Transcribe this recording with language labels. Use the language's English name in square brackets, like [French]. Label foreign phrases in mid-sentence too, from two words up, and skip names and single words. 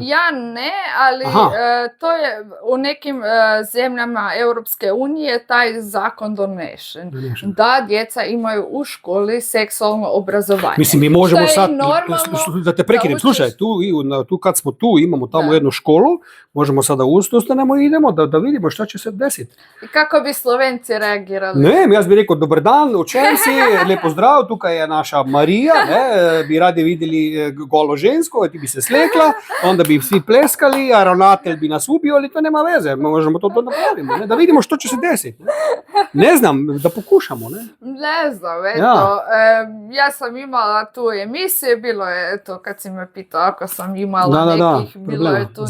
[Croatian] Ja ne, ali to je u nekim zemljama Europske unije taj zakon donešen. Da djeca imaju u školi seksualno obrazovanje. Mislim, mi možemo sad, da te prekinem, slušaj, tu kad smo tu, imamo tamo jednu školu, možemo sada ustanemo i idemo da vidimo šta će se desiti. I kako bi Slovenci reagirali? [Slovenian] Ne, jaz bi rekel, [Croatian] dobar dan, [Slovenian] učenci, lepo zdrav, tukaj je naša Marija, bi radi videli golo žensko, ti bi se slekla, [Croatian] onda bi svi pleskali, a ravnatelj bi nas ubio, ali to nema veze, možemo to napravimo, da vidimo što će se desiti. Ne znam, da pokušamo, ne? Ne znam, eto, ja sam imala tu emisiju, bilo je, eto, kad si me pitao ako sam imala bilo je tu